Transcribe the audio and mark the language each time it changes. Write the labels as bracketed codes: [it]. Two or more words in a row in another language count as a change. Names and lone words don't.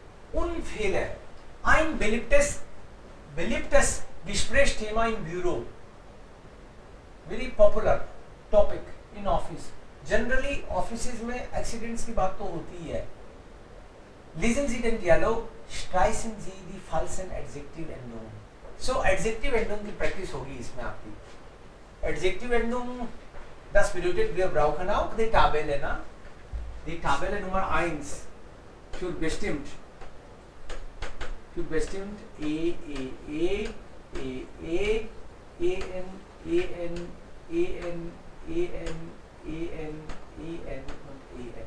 [de] Unfehler. Ein beliebtes Gesprächsthema im Büro. [en] Very popular topic in office. Generally offices [hi] में accidents की बात तो होती ही है. [de] Lesen Sie den Dialog, streichen Sie die falschen Adjektivendungen. [hi] So [de] Adjective Endung [hi] की practice होगी इसमें आपकी. [de] Adjective Endung, das bedeutet wir brauchen auch die Tabelle, na? Die Tabelle Nummer 1 für bestimmt E N und EN.